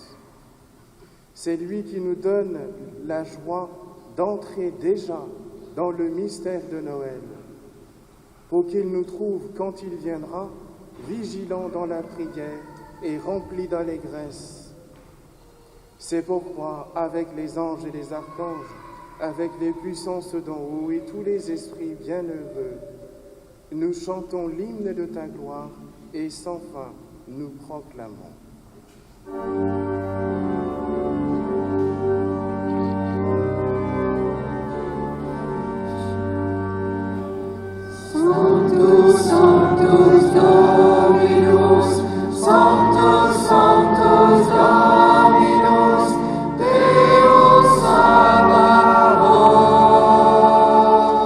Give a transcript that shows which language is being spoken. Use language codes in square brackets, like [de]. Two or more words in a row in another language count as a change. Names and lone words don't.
[fr] C'est lui qui nous donne la joie d'entrer déjà dans le mystère de Noël, pour qu'il nous trouve, quand il viendra, vigilants dans la prière et remplis d'allégresse. C'est pourquoi, avec les anges et les archanges, avec les puissances d'en haut et tous les esprits bienheureux, nous chantons l'hymne de ta gloire et sans fin nous proclamons. [la] Sanctus, Sanctus Dominus, Sanctus, Sanctus Dominus, Deus Sabaoth.